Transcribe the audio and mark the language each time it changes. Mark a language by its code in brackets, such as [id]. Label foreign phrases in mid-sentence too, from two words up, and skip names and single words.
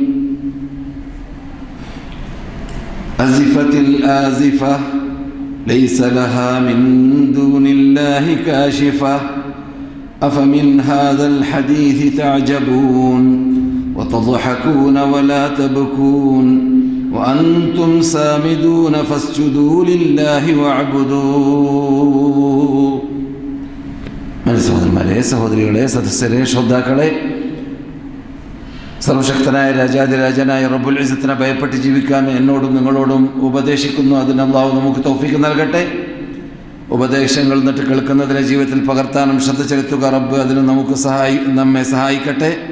[ar] أزفت الآزفة ليس لها من دون الله كاشفة أفمن هذا الحديث تعجبون وتضحكون ولا تبكون وأنتم سامدون فاسجدوا لله واعبدوا. [ml] സഹോദരന്മാരെ, സഹോദരികളെ, സദസ്യരെ, ശ്രോതാക്കളെ, സർവശക്തനായ രാജാതിരാജനായ റബ്ബുൽ ഇസ്സത്തിനെ ഭയപ്പെട്ട് ജീവിക്കാൻ എന്നോടും നിങ്ങളോടും ഉപദേശിക്കുന്നു. അതിന് അല്ലാഹു നമുക്ക് തൗഫീഖ് നൽകട്ടെ. ഉപദേശങ്ങൾ എന്നിട്ട് കേൾക്കുന്നതിനെ ജീവിതത്തിൽ പകർത്താനും ശ്രദ്ധ ചെലുത്തുക റബ്ബ് അതിന് നമ്മെ സഹായിക്കട്ടെ.